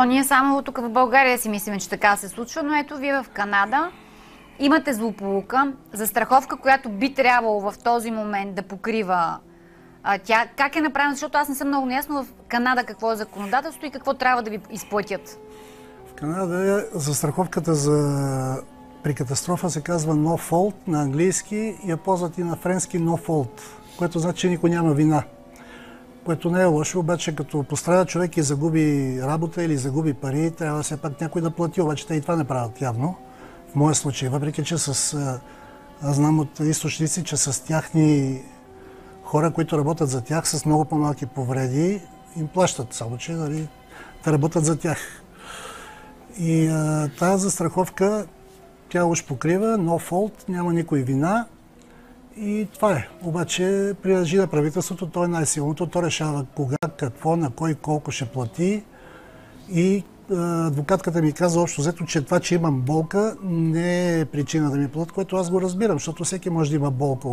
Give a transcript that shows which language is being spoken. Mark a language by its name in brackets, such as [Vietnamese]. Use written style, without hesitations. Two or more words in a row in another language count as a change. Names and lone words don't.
[Bulgarian] Ние само тук в България си мислим, че така се случва, но ето вие в Канада имате злополука, застраховка, която би трябвало в този момент да покрива Тя как е направена? Защото аз не съм много неясно в Канада какво е законодателството и какво трябва да ви изплатят. В Канада застраховката при катастрофа се казва [English] no fault [Bulgarian] на английски и я ползват и на френски [English] no fault, [Bulgarian] което значи, че никой няма вина. Което не е лошо, обаче като пострада човек и загуби работа или загуби пари, трябва все пак някой да плати, обаче те и това не правят явно. В моя случай, въпреки че аз знам от източници, че с тяхни хора, които работят за тях с много по-малки повреди, им плащат, само че да работят за тях. И тази застраховка, тя уж покрива, [English] no fault, [Bulgarian] няма никой вина. И това е. Обаче принадлежи на правителството, то е най-силното, то решава кога, какво, на кой, колко ще плати. И адвокатката ми каза общо взето, че това, че имам болка, не е причина да ми платят, което аз го разбирам, защото всеки може да има болка.